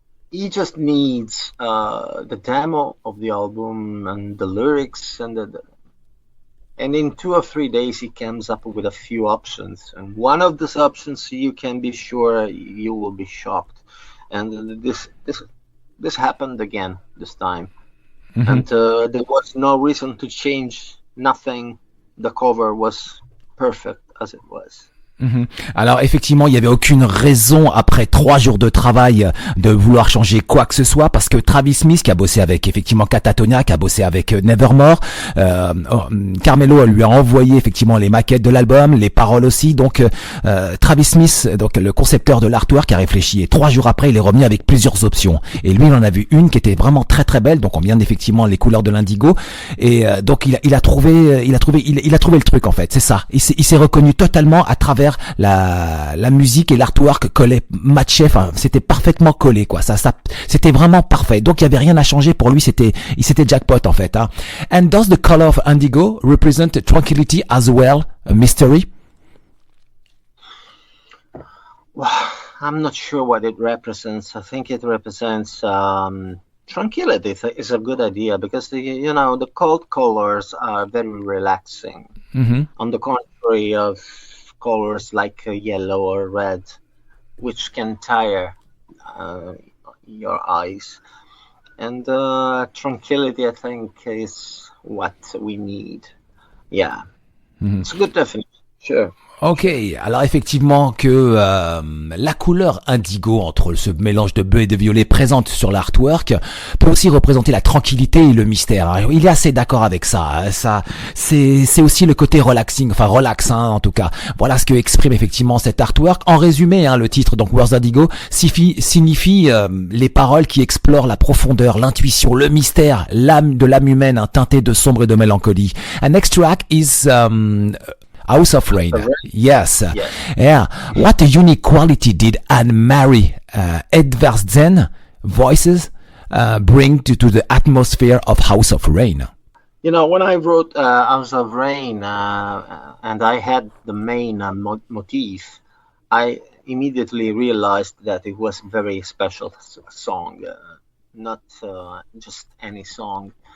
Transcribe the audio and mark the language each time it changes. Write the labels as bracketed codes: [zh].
[en] He just needs the demo of the album and the lyrics, and in 2 or 3 days he comes up with a few options, and one of these options, you can be sure you will be shocked. And this happened again this time, and there was no reason to change nothing. The cover was perfect as it was. [fr] Alors effectivement, il y avait aucune raison après 3 jours de travail de vouloir changer quoi que ce soit, parce que Travis Smith, qui a bossé avec effectivement Catatonia, qui a bossé avec Nevermore, Carmelo lui a envoyé effectivement les maquettes de l'album, les paroles aussi. Donc Travis Smith, donc le concepteur de l'artwork, a réfléchi, et 3 jours après il est revenu avec plusieurs options, et lui il en a vu une qui était vraiment très très belle. Donc on vient effectivement les couleurs de l'Indigo, et donc il a trouvé le truc en fait. C'est ça, il s'est reconnu totalement à travers la musique, et l'artwork collait, matchait, enfin c'était parfaitement collé quoi. Ça c'était vraiment parfait. Donc il y avait rien à changer pour lui, c'était jackpot en fait. [en] And does the color of Indigo represent tranquility as well, a mystery? Well, I'm not sure what it represents. I think it represents tranquility. Is a good idea, because the cold colors are very relaxing. On the contrary of colors like yellow or red, which can tire your eyes. And tranquility, I think, is what we need. Yeah, it's a good definition. Sure. [fr] Ok, alors effectivement que la couleur indigo entre ce mélange de bleu et de violet présente sur l'artwork peut aussi représenter la tranquillité et le mystère. Alors, il est assez d'accord avec ça. Ça, c'est aussi le côté relaxing, enfin relax en tout cas. Voilà ce que exprime effectivement cet artwork. En résumé, le titre donc Words Indigo signifie les paroles qui explorent la profondeur, l'intuition, le mystère, l'âme de l'âme humaine teintée de sombre et de mélancolie. [en] An next track is House of Rain. Yes. Yeah. What a unique quality did Anne-Marie Edvardsen voices bring to the atmosphere of House of Rain? You know, when I wrote House of Rain and I had the main motif, I immediately realized that it was a very special song, not just any song.